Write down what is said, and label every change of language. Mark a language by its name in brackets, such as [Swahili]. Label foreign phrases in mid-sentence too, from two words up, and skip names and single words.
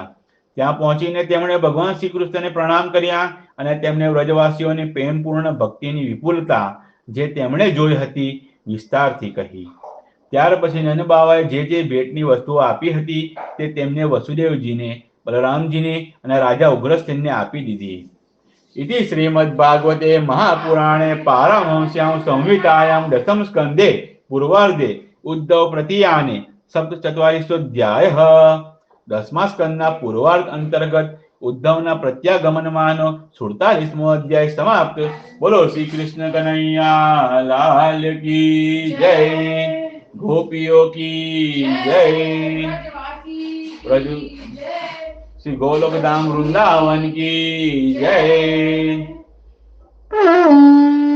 [Gujarati] ત્યાં પહોંચીને તેમણે ભગવાન શ્રી કૃષ્ણને પ્રણામ કર્યા અને તેમને વ્રજવાસીઓની પ્રેમપૂર્ણ ભક્તિની વિપુલતા જે તેમણે જોઈ હતી વિસ્તારથી કહી. ત્યાર પછી નંદબાવાએ જે જે ભેટની વસ્તુઓ આપી હતી તે તેમને વસુદેવજીને, બલરામજીને અને રાજા ઉગ્રસેનને આપી દીધી. [Sanskrit] इति श्रीमद्भागवते महापुराणे पारमहंस्यां संहितायां दशम स्कंदे पूर्वार्धे उद्धव प्रतियाने सप्तचत्वारिंशोऽध्यायः. [Gujarati] દસમા સ્કંદના પૂર્વાર્ધ અંતર્ગત ઉદ્ધવના પ્રત્યાગમનમાનો 47મો અધ્યાય સમાપ્ત. [Hindi] बोलो श्री कृष्ण कन्हैया लाल की जय. गोपियों की जय. प्रभु श्री गोलोक धाम वृंदावन की जय.